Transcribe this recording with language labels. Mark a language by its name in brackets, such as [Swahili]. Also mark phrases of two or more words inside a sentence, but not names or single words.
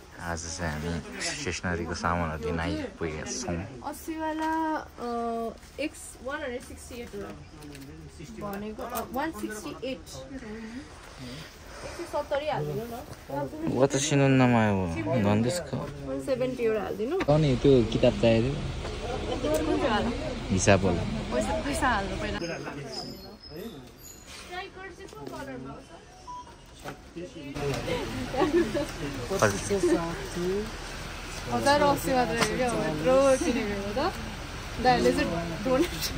[Nepali] आज चाहिँ हामी स्टेसनरीको सामानहरू लिन आइपुगेका छौँ। 80 वाला X 168 भनेको 168 70 हाल्दिनु न। [Japanese] 私の名前は何ですか? [Nepali] 170 एउटा हाल्दिनु। अनि त्यो किताब चाहियो हिसाब होला। पैसा हाल्नु पहिला। हजार 80 मात्र हेऱ्यो यत्रो किनेको त दाइले चाहिँ डोनेट